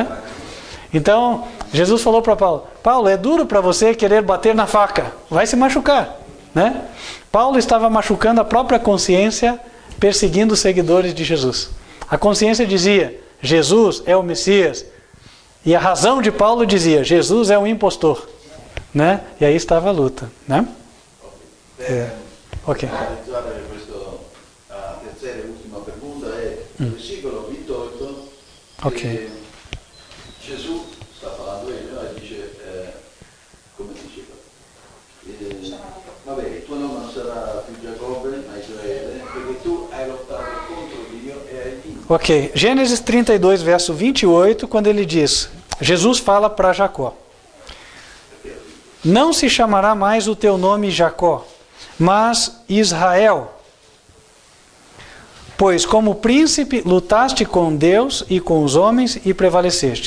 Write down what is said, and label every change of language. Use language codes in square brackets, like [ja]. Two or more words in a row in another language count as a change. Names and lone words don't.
[pt] Então, Jesus falou para Paulo, Paulo, é duro para você querer bater na faca, vai se machucar. Né? Paulo estava machucando a própria consciência, perseguindo os seguidores de Jesus. A consciência dizia, Jesus é o Messias. E a razão de Paulo dizia, Jesus é um impostor. Né? E aí estava a luta. Né? Ok. [it] La terza e ultima pergunta è versículo 28. Ok. Gesù sta parlando ele, no? E dice, come diceva? Vabbè, il tuo nome non sarà più Giacobbe, ma Israele, perché tu hai lottato contro Dio e hai vinto. [pt] Ok, Gênesis 32, verso 28, quando ele diz, Jesus fala para Jacó: não se chamará mais o teu nome Jacó, mas Israel, pois como príncipe lutaste com Deus e com os homens e prevaleceste.